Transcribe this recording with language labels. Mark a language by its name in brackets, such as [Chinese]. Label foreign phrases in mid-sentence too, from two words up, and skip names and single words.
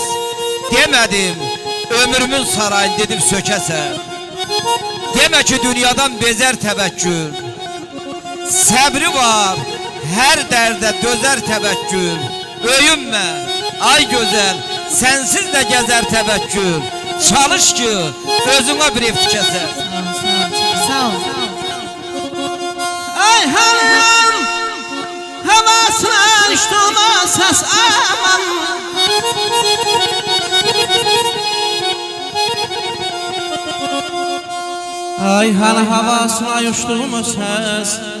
[Azerbaijani] Demədim ömrümün sarayını dedim sökəsən. Demə ki dünyadan bezər təvəkkül. Səbri var, hər dərdə dözər təvəkkül. Öyünmə, ay gözəl, sənsiz də gəzər təvəkkül. Çalış ki, özünə bir ev tikəsən. Sağ ol. [Turkish] Ay hanım, havasına düştüm o ses aman. Ay hanı havasına uçtuğum o ses.